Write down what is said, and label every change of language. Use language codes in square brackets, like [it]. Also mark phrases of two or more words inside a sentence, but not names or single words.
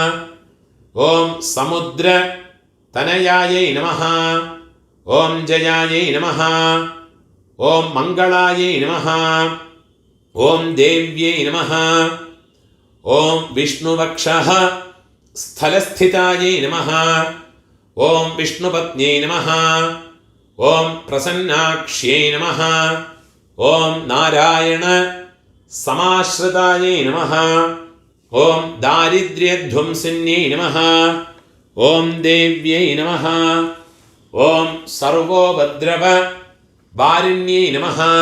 [sa] ओम समुद्रतनयायै नमः. ओम जयायै नमः. ओम मंगलायै नमः. ओम देव्यै नमः. ओम विष्णुवक्षः स्थलस्थितायै नमः. ओम् विष्णुपत्न्यै नमः ओम् प्रसन्नाक्ष्यै नमः. ओम् नारायण समाश्रितायै नमः. ओम् दारिद्र्यध्वंसिन्यै नमः. ओम् देव्यै नमः ओम् सर्वोपद्रव वारिण्यै नमः.